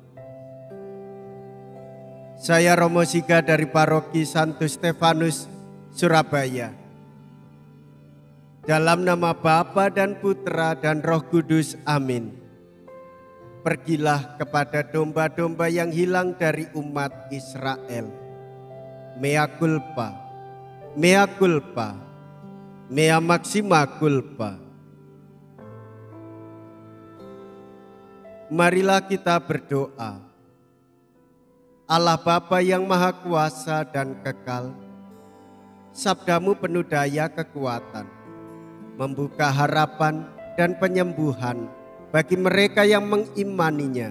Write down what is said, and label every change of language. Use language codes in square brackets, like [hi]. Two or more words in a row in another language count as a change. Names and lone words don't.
[id] Saya Romo Siga dari Paroki Santo Stefanus, Surabaya. Dalam nama Bapa dan Putra dan Roh Kudus, amin. Pergilah kepada domba-domba yang hilang dari umat Israel. [la] Mea culpa, mea culpa, mea maxima culpa. [id] Marilah kita berdoa. Allah Bapa yang Maha Kuasa dan Kekal, sabdamu penuh daya kekuatan, membuka harapan dan penyembuhan bagi mereka yang mengimaninya.